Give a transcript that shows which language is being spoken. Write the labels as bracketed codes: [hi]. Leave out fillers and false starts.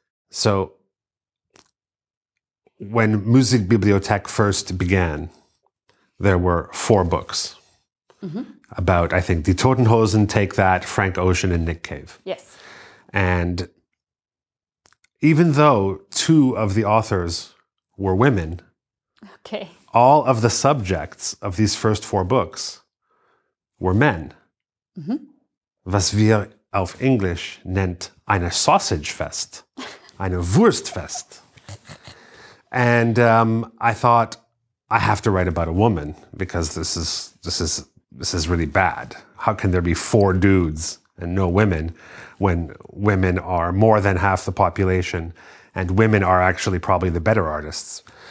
[en] So when Musikbibliothek first began, there were 4 books about, I think, Die Toten Hosen, Take That, Frank Ocean, and Nick Cave. Yes. And even though 2 of the authors were women, Okay. all of the subjects of these first 4 books were men. [de] Was wir auf Englisch nennt eine Sausagefest, eine Wurstfest. [en] And I thought, I have to write about a woman, because this is really bad. How can there be 4 dudes and no women when women are more than half the population, and women are actually probably the better artists?